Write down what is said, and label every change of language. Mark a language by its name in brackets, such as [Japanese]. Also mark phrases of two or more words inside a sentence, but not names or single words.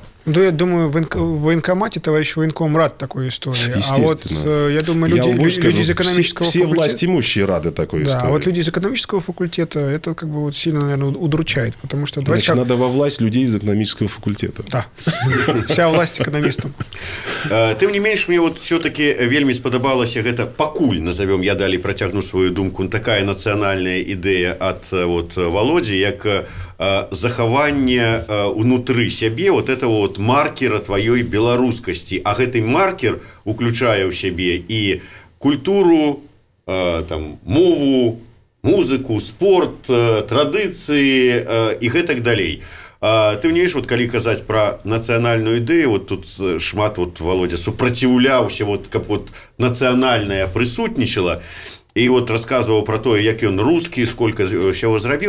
[Russian] Ну, я думаю, в военкомате товарищ военком рад такой истории. А вот, я думаю, люди из экономического факультета... Все властимущие рады такой истории. Да, а вот люди из экономического факультета, это как бы вот сильно, наверное, удручает, потому что... Значит, надо во власть людей из экономического факультета. Да, вся власть экономистам. [Belarusian] Тым не менш, мне [Russian] вот все-таки [Belarusian] вельмі спадабалася гэта пакуль, назовем, я далей працягну свою думку, такая нацыянальная ідэя ад вот Володі, як захаванне унутры сябе [Russian] вот этого вот маркера [Belarusian] тваёй беларускасці, а гэты маркер уключае ў сябе і культуру, там, мову, музыку, спорт, традыцыі і гэтак далей. Ты мне вот калі казаць пра нацыянальную ідэю, вот тут шмат вот Володя супраціўляўся, вот каб вот нацыянальная прысутнічала, і вот расказваў пра тое, як ён рускі, сколько ўсяго зрабіў.